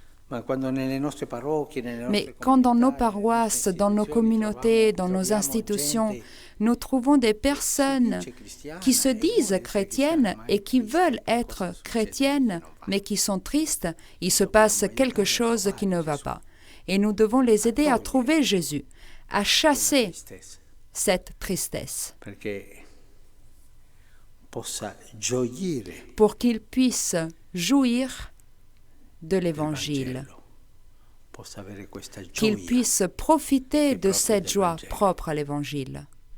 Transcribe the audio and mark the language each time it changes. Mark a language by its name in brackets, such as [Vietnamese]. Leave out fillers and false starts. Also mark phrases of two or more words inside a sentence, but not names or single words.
[French] Mais quand dans nos paroisses, dans nos communautés, dans nos institutions, nous trouvons des personnes qui se disent chrétiennes et qui veulent être chrétiennes, mais qui sont tristes, il se passe quelque chose qui ne va pas. Et nous devons les aider à trouver Jésus, à chasser [Italian] tristezza, [French] cette tristesse, [Italian] perché possa gioire [French] pour qu'ils puissent jouir de [Italian] del [French] l'Évangile, [Italian] Vangelo, possa avere questa [French] qu'ils [Italian] gioia [French] puissent profiter de [Italian] proprio [French] cette [Italian] del [French] joie [Italian] Vangelo. [French] propre à l'Évangile.